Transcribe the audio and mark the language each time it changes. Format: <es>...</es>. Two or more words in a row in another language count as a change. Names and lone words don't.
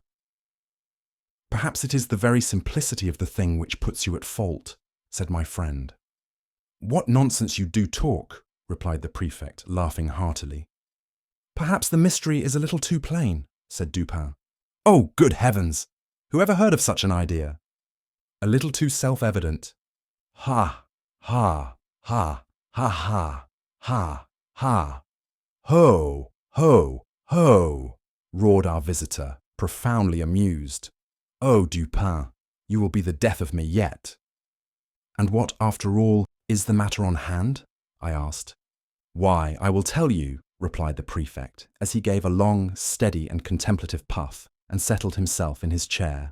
<en>"Perhaps it is the very simplicity of the thing which puts you at fault," said my friend. "What nonsense you do talk," replied the prefect, laughing heartily. "Perhaps the mystery is a little too plain," said Dupin. "Oh, good heavens! Who ever heard of such an idea? A little too self-evident." "Ha, ha, ha, ha, ha, ha, ha, ho, ho, ho," roared our visitor, profoundly amused. "Oh, Dupin, you will be the death of me yet." "And what, after all, is the matter on hand?" I asked. "Why, I will tell you," replied the prefect, as he gave a long, steady and contemplative puff and settled himself in his chair.</en>